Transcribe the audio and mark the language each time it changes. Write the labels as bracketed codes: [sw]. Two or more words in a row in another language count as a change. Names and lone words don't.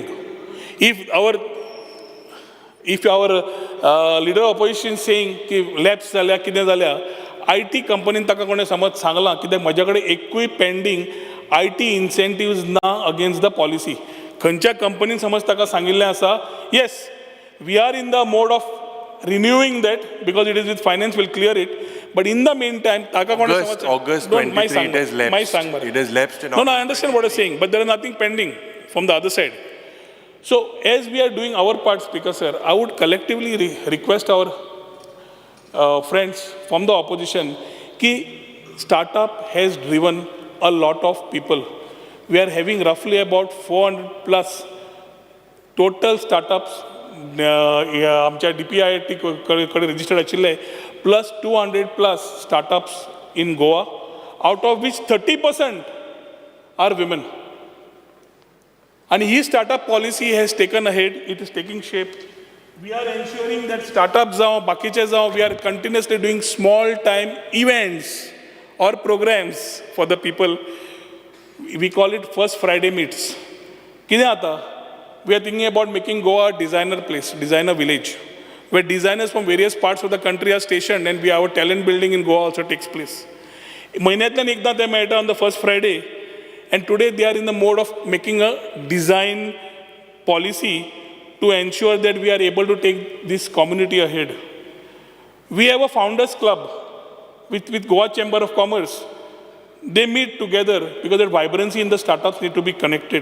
[en] If our leader of opposition is saying [kok] की लॅब्स जाल्या कितें जाल्या, IT कंपनीन ताका कोणें समज सांगलां कित्याक म्हज्या कडेन एकूय [en] pending IT incentives [kok] ना [en] against the policy. [kok] खंयच्या कंपनीन समज ताका सांगिल्लें आसा, [en] Yes we are in the mode of renewing that because it is with finance will clear it, but in the meantime taka August 23 it has lapsed. It has lapsed. No, I understand what you're saying, but there is nothing pending from the other side. So as we are doing our part, Speaker sir, I would collectively request our friends from the opposition ki startup has driven a lot of people. We are having roughly about 400 plus total startups [kok] आमच्या DPIIT कडे registered आशिल्ले [en] plus 200 plus startups in Goa, out of which 30% are women. And his startup policy has taken ahead, it is taking shape. We are ensuring that startups we are continuously doing small time events or programs for the people. We call it First Friday Meets. We are thinking about making Goa a designer place, designer village, where designers from various parts of the country are stationed, and our talent building in Goa also takes place. [kok] महिन्यातल्यान एकदा ते मेळटा [en] on the first Friday, and today they are in the mode of making a design policy to ensure that we are able to take this community ahead. We have a founders club with Goa Chamber of Commerce. They meet together because that vibrancy in the startups need to be connected.